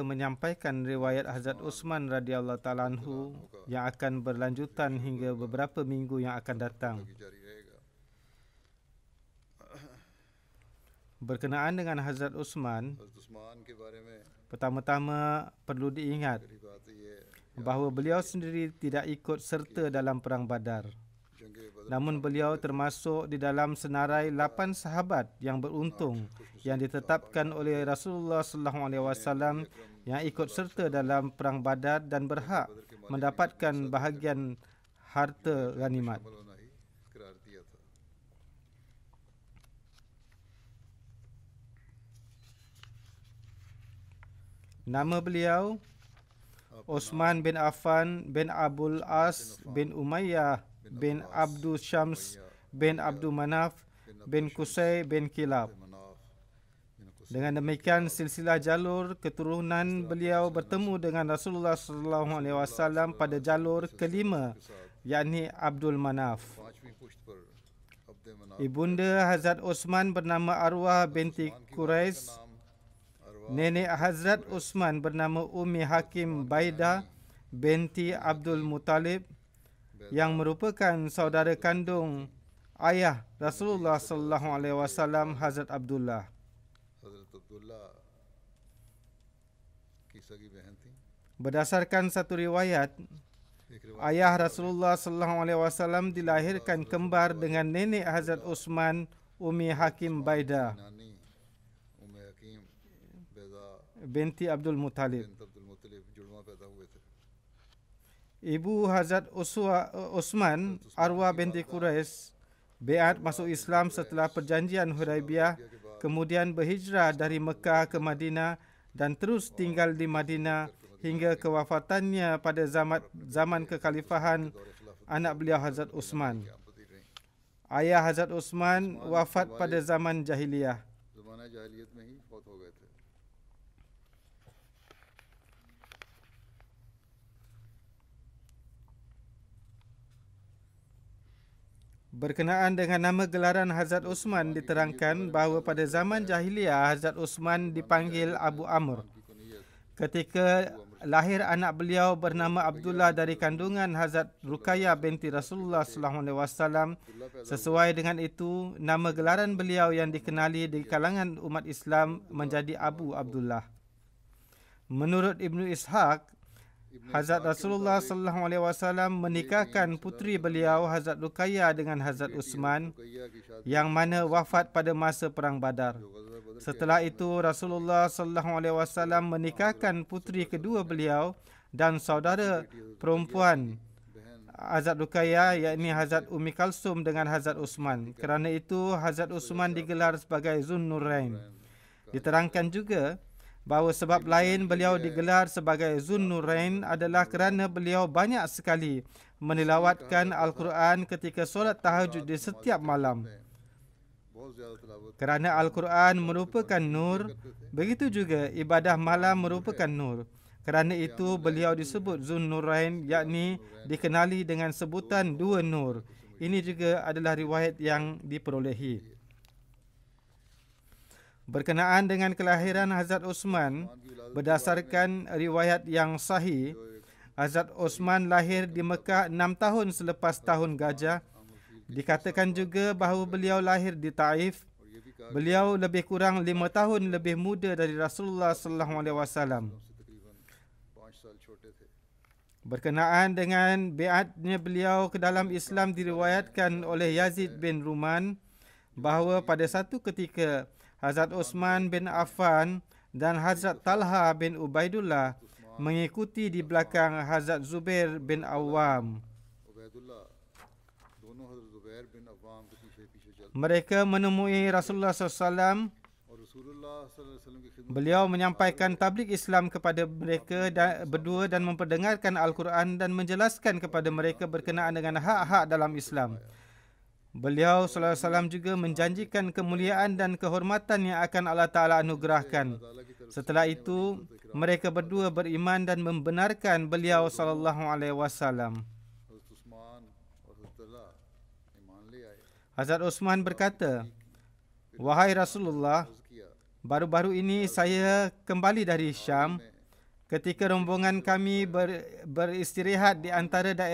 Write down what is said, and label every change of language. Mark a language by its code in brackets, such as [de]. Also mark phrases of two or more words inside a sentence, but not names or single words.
[ms] menyampaikan riwayat Hazrat Uthman [ar] رضي الله تعالى عنه [ms] yang akan berlanjutan hingga beberapa minggu yang akan datang. Berkenaan dengan Hazrat Uthman, [ur] حضرت عثمان کے بارے میں [ms] pertama-tama perlu diingat [ur] پہلی بات تو یہ ہے [ms] bahawa beliau sendiri tidak ikut serta dalam perang Badar. [ur] جنگ بدر [ms] Namun beliau termasuk di dalam senarai 8 sahabat yang beruntung yang ditetapkan oleh Rasulullah [ar] صلى الله عليه وسلم [ms] yang ikut serta dalam perang Badar dan berhak mendapatkan bahagian harta ganimat. [ur] شامل ہونا ہی قرار دیا تھا. [ms] Nama beliau Uthman bin Affan bin Abdul As bin Umayyah bin Abdul Syams bin Abdul Manaf bin Qusay bin Kilab. [ur] مناف بن قصی [ms] Dengan demikian silsilah jalur keturunan beliau bertemu dengan Rasulullah [ar] صلى الله عليه وسلم [ms] pada jalur kelima, yakni Abdul Manaf. [ur] پانچویں پشت پر عبد مناف [ms] Ibunda Hazrat Uthman bernama Arwah binti Quraish. [ur] نام اروی [ms] Nenek Hazrat Uthman bernama Ummi Hakim Baidah binti Abdul Muttalib yang merupakan saudara kandung ayah Rasulullah [ar] صلى الله عليه وسلم [ms] Hazrat Abdullah. [ur] حضرت عبداللہ کی سگی بہن تھی. [ms] Berdasarkan satu riwayat, [ur] ایک روایت [ms] ayah Rasulullah [ar] صلى الله عليه وسلم [ms] dilahirkan kembar dengan nenek Hazrat Uthman, Ummi Hakim Baidah [ur] نانی ام حکیم بیضا [ms] binti Abdul Muttalib. [ur] بن عبدالمطلب جڑواں پیدا ہوئے تھے. [ms] Ibu Hazrat Uthman, Arwah binti Quraish, beat masuk Islam setelah perjanjian Hudaibiyah, kemudian berhijrah dari Mekah ke Madinah dan terus tinggal di Madinah hingga kewafatannya pada zaman kekhalifahan anak beliau Hazrat Uthman. [ur] آبدی رہی. [ms] Ayah Hazrat Uthman wafat pada zaman jahiliyah. [ur] زمانہ جاہلیت میں ہی فوت ہو گئے تھے. [ms] Berkenaan dengan nama gelaran Hazrat Uthman diterangkan bahawa pada zaman jahiliyah Hazrat Uthman dipanggil Abu Amr. [ur] کی کنیت [ms] Ketika lahir anak beliau bernama Abdullah dari kandungan Hazrat Ruqayyah binti Rasulullah [ar] صلى الله عليه وسلم. [ms] Sesuai dengan itu, nama gelaran beliau yang dikenali di kalangan umat Islam menjadi Abu Abdullah. Menurut Ibnu Ishaq, Hazrat Rasulullah [ar] صلى الله عليه وسلم [ms] menikahkan putri beliau Hazrat Ruqayyah dengan Hazrat Uthman [ur] رقیہ کی شادی [ms] yang mana wafat pada masa perang Badar. [ur] جو غزوہ بدر [ms] Setelah itu Rasulullah [ar] صلى الله عليه وسلم [ms] menikahkan putri kedua beliau dan saudara perempuan Hazrat Ruqayyah, yakni Hazrat Ummi Kalsum dengan Hazrat Uthman. Kerana itu Hazrat Uthman digelar sebagai Zunnurain. Diterangkan juga bahawa sebab lain beliau digelar sebagai Zunnurain adalah kerana beliau banyak sekali menilawatkan Al-Quran ketika solat tahajud di setiap malam. [ur] بہت زیادہ تلاوت [ms] Kerana Al-Quran merupakan nur, begitu juga ibadah malam merupakan nur. Kerana itu beliau disebut Zunnurain, yakni dikenali dengan sebutan dua nur. Ini juga adalah riwayat yang diperolehi. Berkenaan dengan kelahiran Hazrat Uthman, berdasarkan riwayat yang sahih, Hazrat Uthman lahir di Mekah 6 tahun selepas tahun gajah. Dikatakan juga bahawa beliau lahir di Taif. Beliau lebih kurang 5 tahun lebih muda dari Rasulullah [ar] صلى الله عليه وسلم. [ur] سے تقریباً 5 سال چھوٹے تھے. [ms] Berkenaan dengan bi'atnya beliau ke dalam Islam diriwayatkan oleh Yazid bin Ruman bahawa pada satu ketika Hazrat Uthman bin Affan dan Hazrat Talha bin Ubaidullah mengikuti di belakang Hazrat Zubair bin Awam. [ur] عبیداللہ دونوں حضرت زبیر بن عوام کے پیچھے پیچھے چل [ms] Mereka menemui Rasulullah SAW. [ur] اور رسول اللہ [ar] صلى الله عليه وسلم [ur] کی خدمت [ms] Beliau menyampaikan tabligh Islam kepada mereka berdua dan memperdengarkan Al-Quran dan menjelaskan kepada mereka berkenaan dengan hak-hak dalam Islam. Beliau SAW juga menjanjikan kemuliaan dan kehormatan yang akan Allah Ta'ala anugerahkan. Setelah itu, mereka berdua beriman dan membenarkan beliau SAW. [ur] حضرت عثمان اور حضرت طلحہ ایمان لے آئے. [ms] Hazrat Uthman berkata, "Wahai Rasulullah, [ur] عرض کیا [ms] baru-baru ini saya kembali dari Syam. Ketika rombongan kami beristirahat di antara daerah Man dan Zurqa,